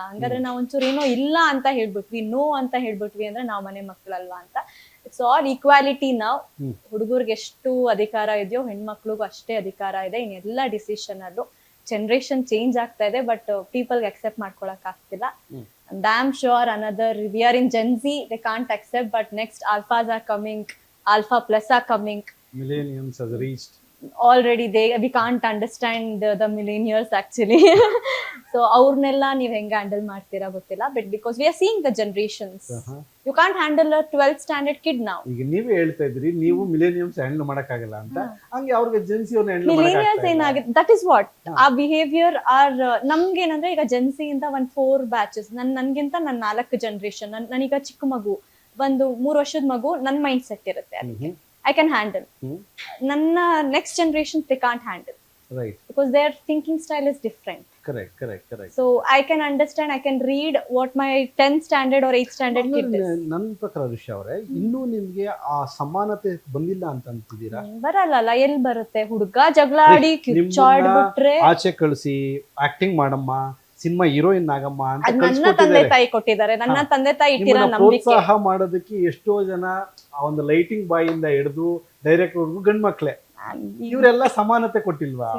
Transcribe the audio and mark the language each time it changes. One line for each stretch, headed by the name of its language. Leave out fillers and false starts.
Kannada: ಹಂಗಾದ್ರೆ ನಾವ್ ಒಂಚೂರು ಏನೋ ಇಲ್ಲ ಅಂತ ಹೇಳ್ಬಿಟ್ವಿ, ನೋ ಅಂತ ಹೇಳ್ಬಿಟ್ವಿ ಅಂದ್ರೆ ನಾವ್ ಮನೆ ಮಕ್ಕಳಲ್ವಾ ಅಂತ.
English: It's all equality.
Kannada: ನಾವು ಹುಡುಗರ್ಗೆ ಎಷ್ಟು ಅಧಿಕಾರ ಇದೆಯೋ ಹೆಣ್ಮಕ್ಳಿಗೂ ಅಷ್ಟೇ ಅಧಿಕಾರ ಇದೆ. ಇನ್ನೆಲ್ಲ ಡಿಸಿಷನ್ ಅಲ್ಲೂ ಜನರೇಷನ್ ಚೇಂಜ್ ಆಗ್ತಾ ಇದೆ, ಬಟ್ ಪೀಪಲ್ಗೆ ಅಕ್ಸೆಪ್ಟ್ ಮಾಡ್ಕೊಳಕ್ ಆಗ್ತಿಲ್ಲ.
English: And I'm sure another, we are in Gen Z, they can't accept, but next alphas are coming, alpha plus are coming. Millenniums has reached. Already we can't understand the millennials actually. So
Kannada: ಅವ್ರನ್ನೆಲ್ಲ ನೀವ್ ಹೆಂಗ handle ಮಾಡ್ತೀರಾ ಗೊತ್ತಿಲ್ಲ,
English: But because we are seeing the generations, you can't handle a 12th standard kid ನಾವು.
Kannada: ಈಗ ನೀವೇ ಹೇಳ್ತಾ ಇದ್ರಿ ನೀವು ಮಿಲೇನಿಯಮ್ಸ್ ಹ್ಯಾಂಡಲ್ ಮಾಡಕ್ಕಾಗಲ್ಲ ಅಂತ, ಹಂಗೆ ಅವ್ರಿಗೆ ಜೆನ್ಸಿ ಅವ್ರನ್ನ ಹ್ಯಾಂಡಲ್ ಮಿಲೇನಿಯಲ್ಸ್ ಏನಾಗಿದೆ,
English: That is what ಆ behaviour are.
Kannada: ನಮ್ಗೆ ಏನಂದ್ರೆ ಈಗ ಜೆನ್ಸಿ ಇಂದ 4 ಬ್ಯಾಚಸ್, ನನ್ಗಿಂತ ನನ್ನ 4 ಜನರೇಷನ್, ನನೀಗ ಚಿಕ್ಕ ಮಗು, ಒಂದು 3 ವರ್ಷದ ಮಗು, ನನ್ ಮೈಂಡ್ ಸೆಟ್ ಇರುತ್ತೆ, ಅದಕ್ಕೆ
English: I can handle. Nanna next generation they can't handle. Right. Because their thinking style is different. Correct. So I can understand, I can read what my 10th standard or 8th standard kid is.
Kannada: ನನ್ನ ಪ್ರಕಾರ ಋಷಿ ಅವರೇ, ಇನ್ನೂ ನಿಮ್ಗೆ ಆ ಸಮಾನತೆ ಬಂದಿಲ್ಲ ಅಂತ ಅಂತಿದ್ದೀರಾ? ಬರಲ್ಲ, ಎಲ್ಲಿ ಬರುತ್ತೆ? ಹುಡುಗ ಜಗಳ ಆಡಿ ಕಿಚ್ಚಾಡ್ಬಿಟ್ರೆ ಆಚೆ ಕಳಿಸಿ ಆಕ್ಟಿಂಗ್ ಮಾಡಮ್ಮ, ಸಿನಿಮಾ ಹೀರೋಯಿನ್ ಆಗಮ್ಮ ಅಂತ ನನ್ನ ತಂದೆ ತಾಯಿ ಕೊಟ್ಟಿದ್ದಾರೆ. ನನ್ನ ತಂದೆ ತಾಯಿ ಇಟ್ಟಿರೋ ನಂಬಿಕೆ, ಪ್ರೋತ್ಸಾಹ ಮಾಡೋದಕ್ಕೆ ಎಷ್ಟೋ ಜನ ಆ ಒಂದು ಲೈಟಿಂಗ್ ಬಾಯಿಂದ ಹಿಡಿದು ಡೈರೆಕ್ಟ್ ವರ್ಗು ಗಂಡ್ ಮಕ್ಳೆ, ಇವರೆಲ್ಲ ಸಮಾನತೆ ಕೊಟ್ಟಿಲ್ವಾ?